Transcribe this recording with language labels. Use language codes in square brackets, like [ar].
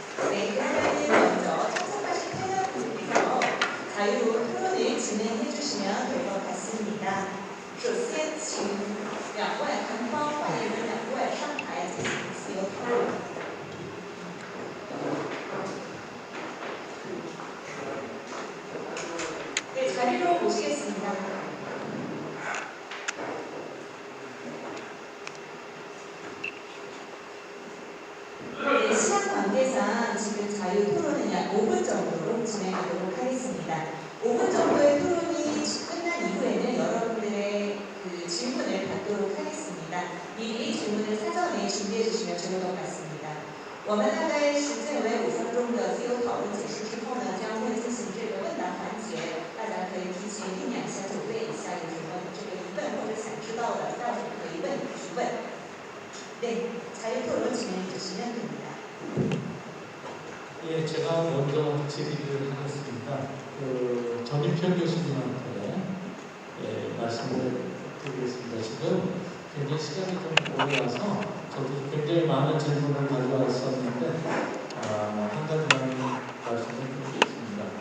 [ko] 네, 그러면 먼저 참석하신 패널분께서 자유로운 토론을 진행해 주시면 될 것 같습니다. [zh] 首先请两位韩方发言人两位上台进行自由讨论。 [ko] 네, 자리로 모시겠습니다. 네, 시간 관계상 지금 자유 토론은 약 5분 정도로 진행하도록 하겠습니다. 5분 정도의 토론이 끝난 이후에는 여러분들의 그 질문을 받도록 하겠습니다. 미리 질문을 사전에 준비해 주시면 좋을 것 같습니다. [zh] 我们大概时间为5分钟的自由讨论解释之后呢，将会进行这个问答环节，大家可以提前酝酿一下，准备一下有什么这个疑问或者想知道的，待会可以提问。 [ko] 네, 자유 토론 진행해 주시면 됩니다. 예, 제가 먼저 질의를 하겠습니다. 전인편 교수님한테 말씀을 드리겠습니다. 지금 굉장히 시간이 좀 오래 와서 저도 굉장히 많은 질문을 가져왔었는데 한 가지만 말씀을 드리겠습니다.